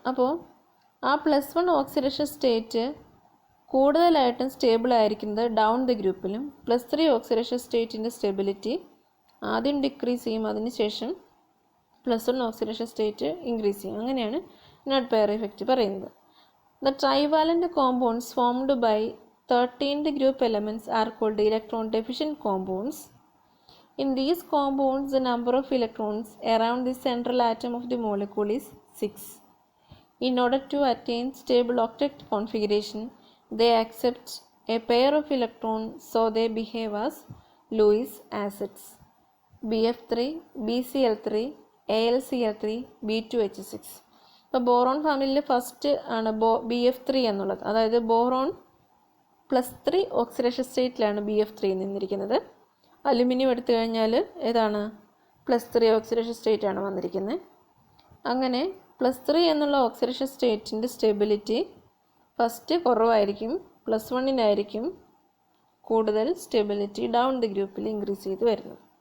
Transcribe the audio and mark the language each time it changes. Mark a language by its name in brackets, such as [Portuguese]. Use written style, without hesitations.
[Malayalam] അപ്പോൾ ആ +1 oxidation state കൂടുതലായിട്ടും സ്റ്റേബിൾ ആയിരിക്കുന്നത് ഡൗൺ ദ ഗ്രൂപ്പിലും +3 ഓക്സിഡേഷൻ സ്റ്റേറ്റിൻ്റെ സ്റ്റെബിലിറ്റി ആദ്യം ഡിക്രീസ് ചെയ്യും, അതിനുശേഷം +1 ഓക്സിഡേഷൻ സ്റ്റേറ്റ് ഇൻക്രീസ് ചെയ്യും. അങ്ങനെയാണ് ഇനർട്ട് പെയർ ഇഫക്റ്റ് പറയുന്നത്. [English] The trivalent compounds formed by 13th group elements are called electron deficient compounds. In these compounds, the number of electrons around the central atom of the molecule is 6. In order to attain stable octet configuration, they accept a pair of electrons, so they behave as Lewis acids: BF3, BCl3, AlCl3, B2H6. [Malayalam] ഇപ്പോൾ boron ഫാമിലിയിൽ first ആണ് BF3 എന്നുള്ളത്. അതായത് boron +3 oxidation സ്റ്റേറ്റിലാണ് BF3 നിന്നിരിക്കുന്നത്. Aluminium എടുത്തു കഴിഞ്ഞാൽ ഏതാണ് +3 oxidation state ആണ് വന്നിരിക്കുന്നത്. അങ്ങനെ +3 എന്നുള്ള ഓക്സിഡേഷൻ സ്റ്റേറ്റിൻ്റെ സ്റ്റെബിലിറ്റി ഫസ്റ്റ് കുറവായിരിക്കും, +1-നായിരിക്കും കൂടുതൽ സ്റ്റെബിലിറ്റി ഡൗൺ ദി ഗ്രൂപ്പിൽ ഇൻക്രീസ് ചെയ്ത് വരുന്നത്.